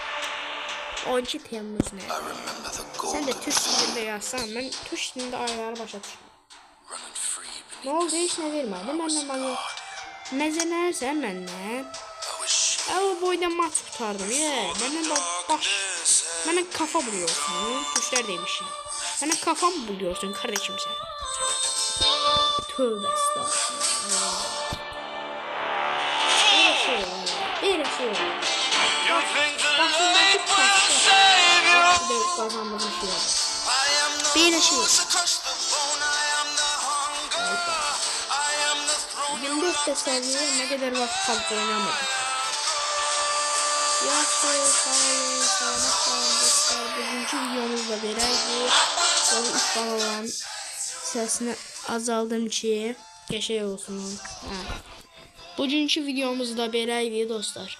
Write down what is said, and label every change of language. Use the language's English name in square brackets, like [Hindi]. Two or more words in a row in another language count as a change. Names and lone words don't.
[Azerbaijani] 12 Temmuz nə? Sən də Türk dilində yazsan, mən Türk dilində ayları başa düşürəm. Nə oldu? Heç nə vermədi. Mənlə məzələnirsən məndən. O boydan maç tutardım. [Turkish] Mənə kafa buluyorsun. [Azerbaijani] Türklər demişim. [Turkish] Mənə kafa mı buluyorsun kardeşim sen? Tövbe estağfurullah. Bir şey var. Başındaki taşla kazandığım şey var. Bir şey var. 24 seviye ne kadar vakit kaldı oynamadım. [Azerbaijani] Yaxşı, sağ olun dostlar. Bugünkü videomuzda beləydi. Sonra 3 balaların səsini azaldım ki, qəşəng olsun. Bugünkü videomuzda beləydi dostlar.